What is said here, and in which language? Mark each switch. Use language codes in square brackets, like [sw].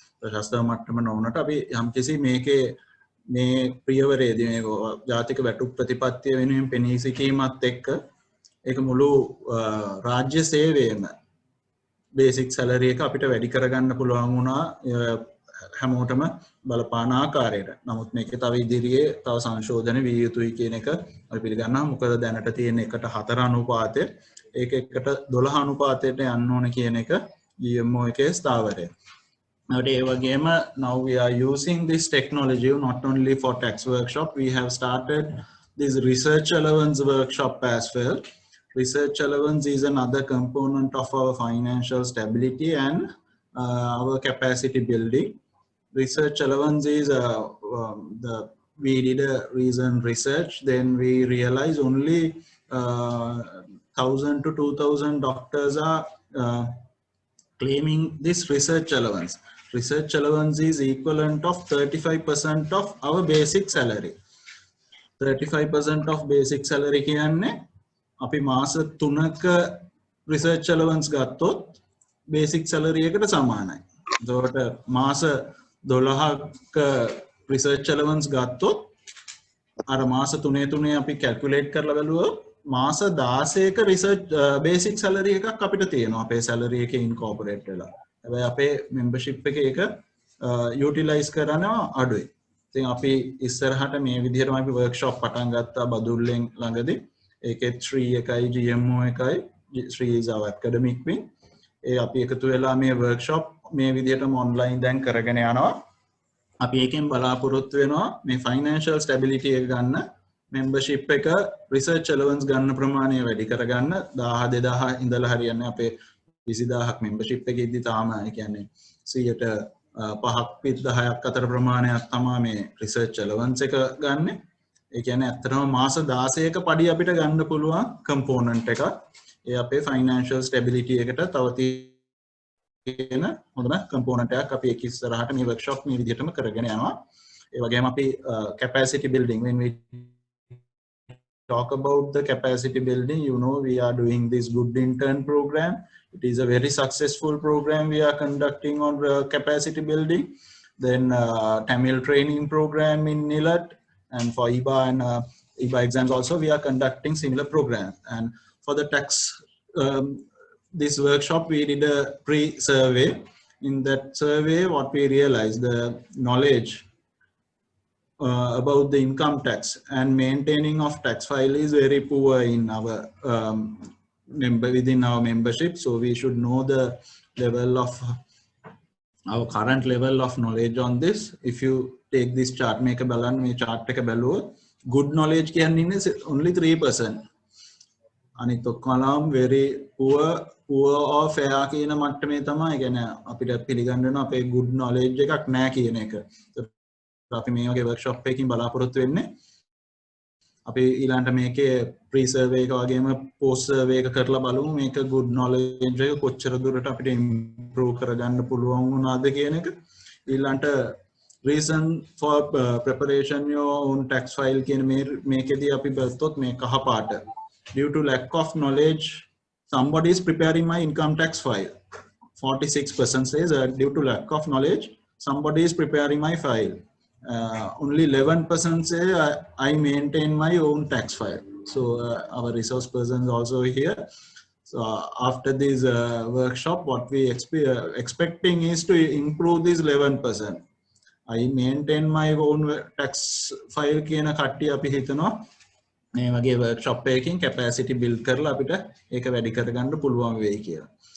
[si] ප්‍රශස්තම මට්ටම නොවුනට අපි යම්කිසි මේකේ මේ ප්‍රියවරේදී මේ ජාතික වැටුප් ප්‍රතිපත්තිය වෙනුවෙන් පෙනී සිටීමත් එක්ක ඒක මුළු රාජ්‍ය සේවයේම basic salary එක අපිට වැඩි කරගන්න පුළුවන් වුණා හැමෝටම බලපාන ආකාරයට. නමුත් මේක තව ඉදිරියේ තව සංශෝධන විය යුතුයි කියන එක අපි පිළිගන්නවා. මොකද දැනට තියෙන 1:4 අනුපාතය ඒක 1:12 අනුපාතයට යන්න ඕන කියන එක GMO එකේ ස්ථාවරය. ඒ වගේම [en] now we are using this technology not only for tax workshop, we have started this research allowance workshop as well. Research allowance is another component of our financial stability and our capacity building. Research allowance is the we did a recent research, then we realized only 1,000 to 2,000 doctors are claiming this research allowance. Research allowance is equivalent of 35% of our basic salary. 35% of basic salary [si] කියන්නේ අපි මාස 3ක research allowance ගත්තොත් basic salary එකට සමානයි. එතකොට මාස 12ක research allowance ගත්තොත් අර මාස 3 අපි calculate කරලා බලුවොත් මාස 16ක research basic salary එකක් අපිට තියෙනවා අපේ salary එකේ incorporate වෙලා. හැබැයි අපේ membership එකේ ඒක utilize කරනවා අඩුයි. ඉතින් අපි ඉස්සරහට මේ විදිහටම අපි workshop පටන් ගත්තා බදුල්ලෙන් ළඟදී. ඒකෙත් ශ්‍රී එකයි GMO එකයි ශ්‍රී [en] is our academic wing. [si] ඒ අපි එකතු වෙලා මේ workshop මේ විදිහටම online දැන් කරගෙන යනවා. අපි එකෙන් බලාපොරොත්තු වෙනවා මේ financial stability එක ගන්න membership එක research allowance ගන්න ප්‍රමාණය වැඩි කරගන්න 1000 2000 ඉඳලා හරියන්නේ අපේ 20000ක් membership එකේ ඉදදී තාම ඒ කියන්නේ 5ක් 10ක් අතර ප්‍රමාණයක් තමයි මේ research allowance එක ගන්න. ඒ කියන්නේ ඇත්තටම මාස 16ක පඩි අපිට ගන්න පුළුවන් component එකක්. ඒ අපේ financial stability එකට තව තියෙන හොඳම component එකක් අපි ඒක ඉස්සරහට මේ workshop මේ විදිහටම කරගෙන යනවා. ඒ වගේම අපි [en] capacity building when we talk about the capacity building, you know, we are doing this good intern program. It is a very successful program we are conducting on capacity building. Then Tamil training program in NILAT, and for IBA and IBA exams also we are conducting similar programs. And for the tax this workshop we did a pre-survey. In that survey what we realized, the knowledge about the income tax and maintaining of tax file is very poor in our within our membership. So we should know the level of our current level of knowledge on this. If you take this chart, make a balance, me chart take a below, good knowledge can is only 3%. [si] අනිත් ඔක්කොම very poor or fair කියන මට්ටමේ තමයි. ඒ කියන්නේ අපිට පිළිගන්න වෙනවා අපේ good knowledge එකක් නැහැ කියන එක. අපි මේ වගේ workshop එකකින් බලාපොරොත්තු වෙන්නේ අපි ඊළඟට මේකේ pre survey එක වගේම post survey එක කරලා බලමු මේක good knowledge එක කොච්චර දුරට අපිට improve කරගන්න පුළුවන් වුණාද කියන එක. ඊළඟට [en] reason for preparation your own tax file [si] කියන මේකෙදී අපි බලතොත් මේ කහ පාට [en] due to lack of knowledge somebody is preparing my income tax file. 46% says due to lack of knowledge somebody is preparing my file. Only 11% say I maintain my own tax file. So our resource persons also here. So after this workshop, what we expecting is to improve this 11%. I maintain my own tax file [si] කියන කට්ටිය අපි හිතනවා මේ වගේ workshop එකකින් capacity build කරලා අපිට ඒක වැඩි කරගන්න පුළුවන් වෙයි කියලා.